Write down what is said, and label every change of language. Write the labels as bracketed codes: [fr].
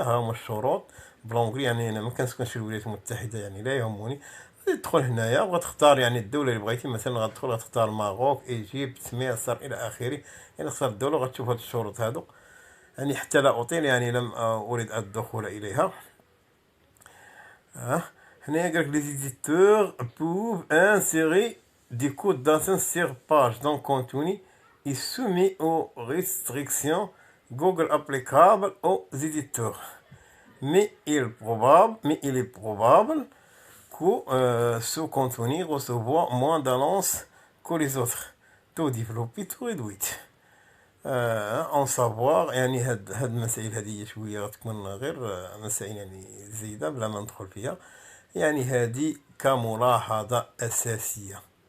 [ar] ها هما الشروط بلونغلي، يعني أنا ما كنسكنش في الولايات المتحدة يعني لا يهمني. تدخل هنايا وغتختار يعني الدولة اللي بغيتي. مثلا غتدخل غتختار ماروك، إيجيبت، مصر إلى آخره. يعني تختار الدولة وغتشوف هاد الشروط هادو. يعني حتى لا أطيل يعني لم أريد الدخول إليها. هنايا قالك [fr] les éditeurs peuvent insérer des codes d'AdSense sur page d'un contenu et soumis aux restrictions Google applicables aux éditeurs. Mais il est probable que ce contenu reçoit moins d'annonces que les autres. Tout développé, tout réduit. اون سافوار [ar] يعني هاد المسائل هذه شويه غتكون غير مسائل يعني زايده بلا ما ندخل فيها. يعني هذه كملاحظه اساسيه.